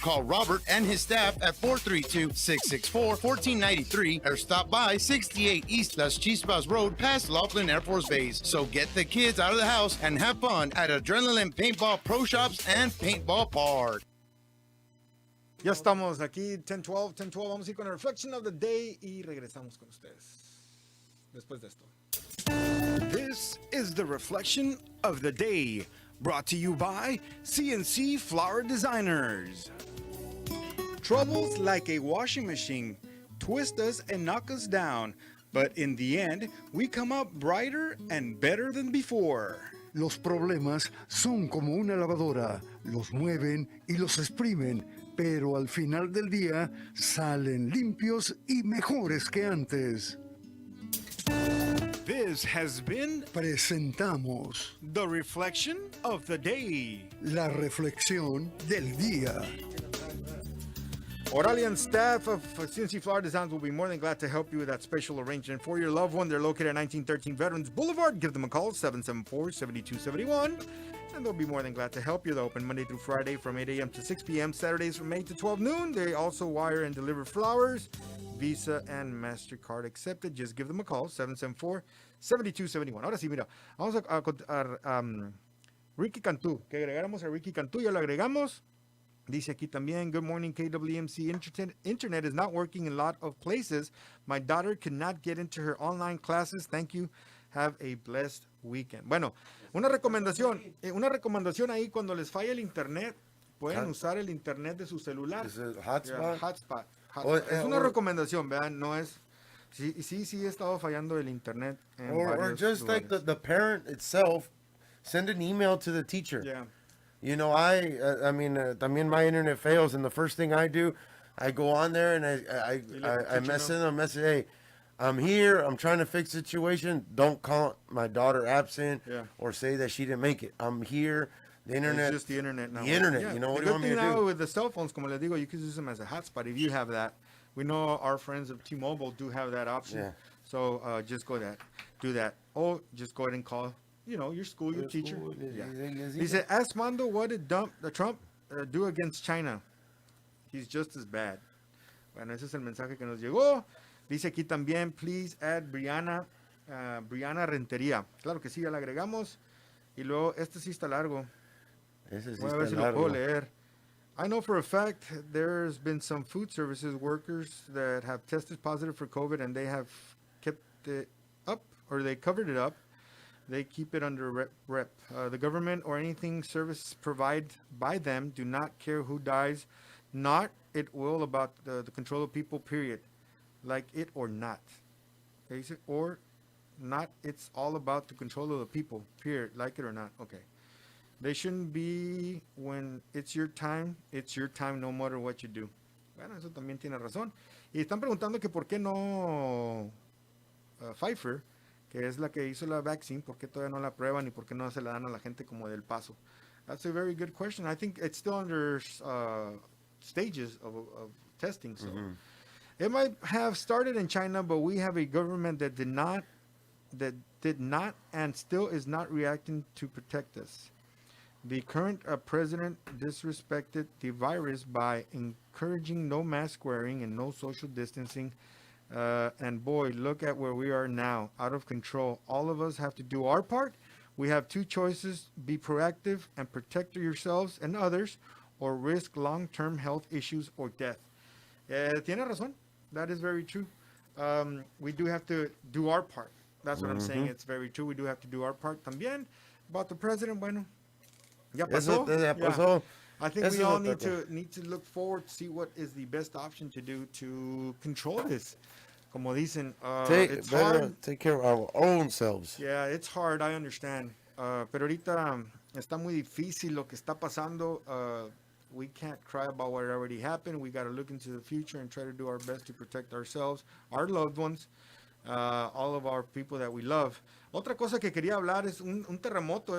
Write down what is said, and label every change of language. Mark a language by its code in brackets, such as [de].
[en] Call Robert and his staff at 432-664-1493 or stop by 68 East Las Chispas Road past Laughlin Air Force Base. So get the kids out of the house and have fun at Adrenaline Paintball Pro Shops and Paintball Park. [es] Ya estamos aquí, 10-12. Vamos a ir con el [en] Reflection of the Day [es] y regresamos con ustedes después de esto. [en] This is the Reflection of the Day, brought to you by CNC Flower Designers. Troubles like a washing machine twist us and knock us down, but in the end, we come up brighter and better than before. [es] Los problemas son como una lavadora, los mueven y los exprimen, pero al final del día salen limpios y mejores que antes. [en] This has been [es] Presentamos [en] the Reflection of the Day. [es] la reflexión del día. [en] Oralian staff of CNC Flower Designs will be more than glad to help you with that special arrangement for your loved one. They're located at 1913 Veterans Boulevard. Give them a call, 774-7271. And they'll be more than glad to help you. They're open Monday through Friday from 8 a.m. to 6 p.m. Saturdays from 8 to 12 noon. They also wire and deliver flowers. Visa and MasterCard accepted. Just give them a call, 774-7271. [es] Ahora sí, mira, vamos a Ricky Cantú. Que agregáramos a Ricky Cantú. Ya lo agregamos. Dice aquí también, [en] good morning, KWMC. Internet is not working in a lot of places. My daughter cannot get into her online classes. Thank you. Have a blessed weekend. [es] Bueno, una recomendación ahí cuando les falla el internet, pueden usar el internet de su celular. ¿Es el hotspot? Hotspot. Es una recomendación, vean, no es... Sí, he estado fallando el internet. [en] Or just like the parent itself, send an email to the teacher. Yeah. You know, I mean, también my internet fails, and the first thing I do, I go on there and I message them, hey, I'm here, I'm trying to fix the situation. Don't call my daughter absent or say that she didn't make it. I'm here. The internet. It's just the internet now. The internet, you know, what do you want me to now do? With the cell phones, [es] como les digo, [en] you can use them as a hotspot if you have that. We know our friends of T-Mobile do have that option. Yeah. So just go that, do that. Or just go ahead and call, you know, your school, your teacher. Yeah. He said, ask Mondo what did Trump do against China. He's just as bad. [es] Bueno, ese es el mensaje que nos llegó. Dice aquí también, [en] please add [es] Brianna Rentería. Claro que sí, ya la agregamos. Y luego, este sí está largo. Ese sí Voy a está ver si lo largo. puedo leer. [en] I know for a fact there's been some food services workers that have tested positive for COVID and they have kept it up, or they covered it up. They keep it under rep. The government or anything service provided by them do not care who dies. Not it will about the control of people, period. Like it or not. Basic or not, it's all about the control of the people, period. Like it or not. Okay. They shouldn't be when it's your time no matter what you do. [es] Bueno, eso también tiene razón. Y están preguntando que por qué no Pfeiffer que es la que hizo la vaccine, ¿por qué todavía no la prueban y por qué no se la dan a la gente como del Paso? [en] That's a very good question. I think it's still under stages of testing. So it might have started in China, but we have a government that did not and still is not reacting to protect us. The current president disrespected the virus by encouraging no mask wearing and no social distancing. And boy, look at where we are now, out of control. All of us have to do our part. We have two choices: be proactive and protect yourselves and others, or risk long-term health issues or death. [es] Tiene razón. [en] That is very true. We do have to do our part. That's what I'm saying. It's very true. We do have to do our part. [es] También, [en] about the president, [es] bueno, ya pasó. Ya pasó. [en] I think we all need to look forward to see what is the best option to do to control this. [es] Como dicen, [en] it's hard. Take care of our own selves. Yeah, it's hard, I understand. [es] Pero ahorita está muy difícil lo que está pasando. [en] We can't cry about what already happened. We got to look into the future and try to do our best to protect ourselves, our loved ones, all of our people that we love. [es] Otra cosa que quería hablar es un terremoto.